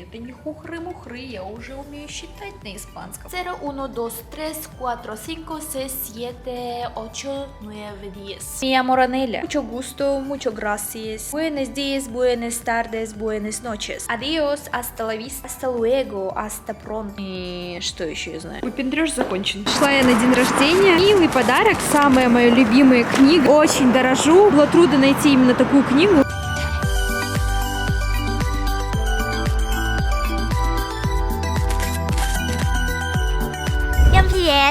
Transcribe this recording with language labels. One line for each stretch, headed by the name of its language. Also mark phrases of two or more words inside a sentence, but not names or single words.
Russian: Это не хухры-мухры, я уже умею считать на испанском.
Spanish: 0, 1, 2, 3, 4, 5, 6, 7, 8, 9, 10. Mi llamo Ranela. Mucho gusto, mucho gracias. Buenos días, buenas tardes, buenas noches. Adiós, hasta la vista, hasta luego, hasta pronto.
Russian: И что еще я знаю? Выпендрёж закончен. Шла я на день рождения. Милый подарок, самая моя любимая книга. Очень дорожу. Было трудно найти именно такую книгу. Всем привет!